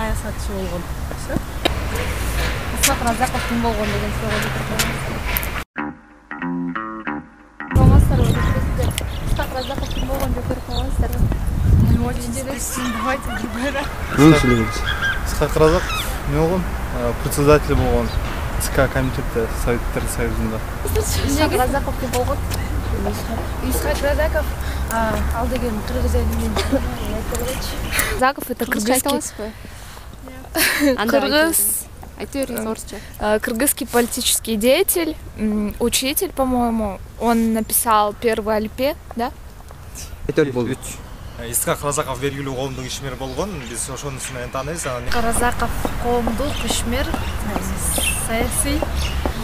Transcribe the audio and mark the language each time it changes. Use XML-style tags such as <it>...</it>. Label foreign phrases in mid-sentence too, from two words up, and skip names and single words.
<ky>саяхатчы болгон. Исхак Разаков ким болгон деген суроого жооп бериңиз. Исхак Разаков ким болгон жооп берип койгонсуздарбы?</ky> <ru>Очень интересно. Давайте другой раз.</ru> <ky>Исхак Разаков не болгон? Председатель болгон. ЦК комитеті Советтер Союзында. Исхак Разаков ким болгон? Исхак Разаков ал деген кыргыз элинин</ky> <ru>Разаков это кыргызский. Кыргызский политический деятель, учитель, по-моему. Он написал первый альпе, да?</ru> <ky>Исхак Разаков белгилүү коомдук ишмер болгон. Биз ошонусу менен тааныйбыз. Разаков коомдук ишмер, саясий</ky>